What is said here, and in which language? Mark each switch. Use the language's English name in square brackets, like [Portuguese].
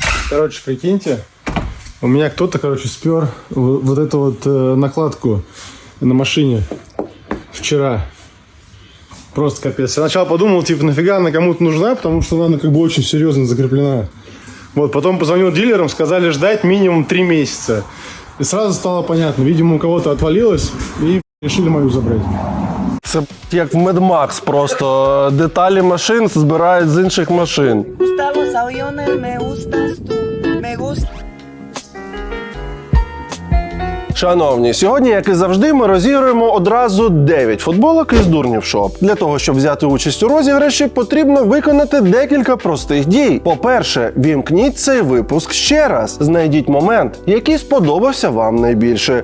[Russian] Короче, прикиньте, у меня кто-то, спер вот эту вот накладку на машине вчера. Просто капец. Я сначала подумал, нафига она кому-то нужна, потому что она очень серьезно закреплена. Вот, потом позвонил дилерам, сказали ждать минимум 3 месяца. И сразу стало понятно, видимо, у кого-то отвалилось и решили мою забрать. [Ukrainian] Це як в Mad Max просто. Деталі машин збирають з інших машин. [Spanish] Gustan los aviones, me gustas tú, me gusta. [Ukrainian] Шановні, сьогодні, як і завжди, ми розігруємо одразу 9 футболок із Дурнів Шоп. Для того, щоб взяти участь у розіграші, потрібно виконати декілька простих дій. По-перше, вімкніть цей випуск ще раз. Знайдіть момент, який сподобався вам найбільше.